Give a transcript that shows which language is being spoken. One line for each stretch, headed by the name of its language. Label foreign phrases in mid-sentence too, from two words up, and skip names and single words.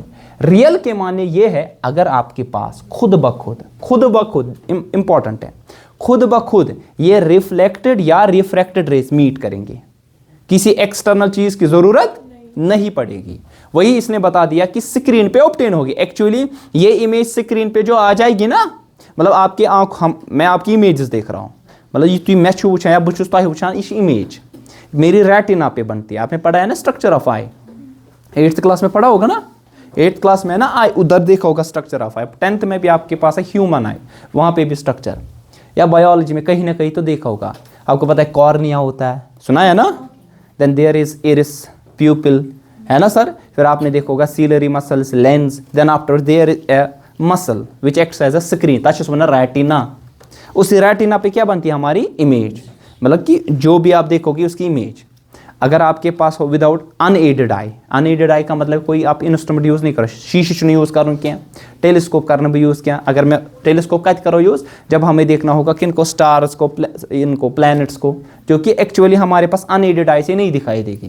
Hindi: रियल के माने ये है अगर आपके पास खुद ब खुद इंपॉर्टेंट है, खुद ब खुद ये रिफ्लेक्टेड या
English: refracted rays meet
Hindi: करेंगे, किसी एक्सटर्नल चीज की जरूरत नहीं पड़ेगी। वही इसने बता दिया कि स्क्रीन पे ऑब्टेन होगी। एक्चुअली ये इमेज स्क्रीन पे जो आ जाएगी ना, मतलब आपकी आंख, मैं आपकी इमेजेस देख रहा हूं, मतलब ये तुम मैं
Kashmiri: छु वुचान या बह छुस तुह वुचान,
Hindi: ये इमेज मेरी रेटिना पे बनती है। आपने पढ़ा है ना
English: structure of eye,
Hindi: 8th क्लास में पढ़ा होगा ना, 8th क्लास में ना आई उधर देखा होगा
English: structure of eye.
Hindi: 10th में भी आपके पास है
English: human eye,
Hindi: वहां पे भी स्ट्रक्चर, या बायोलॉजी में कहीं ना कहीं तो देखा होगा। आपको पता है कॉर्निया होता है, सुना है ना?
English: then there is iris, pupil,
Hindi: है ना सर? फिर आपने देखा होगा
English: ciliary muscles,
Hindi: लेंस,
English: Then after there is a muscle which acts as a screen, that is retina.
Hindi: उस रेटिना पे क्या बनती है? हमारी इमेज, मतलब कि जो भी आप देखोगे उसकी इमेज। अगर आपके पास हो
English: without unaided eye, unaided eye
Hindi: का मतलब कोई आप इंस्ट्रूमेंट यूज नहीं करो, शीशे यूज करो क्या, टेलीस्कोप करना भी यूज किया। अगर मैं टेलीस्कोप का करो यूज जब हमें देखना होगा किनको, स्टार्स को, इनको प्लैनेट्स को, जो कि एक्चुअली हमारे पास
English: unaided eye
Hindi: से नहीं दिखाई देगी।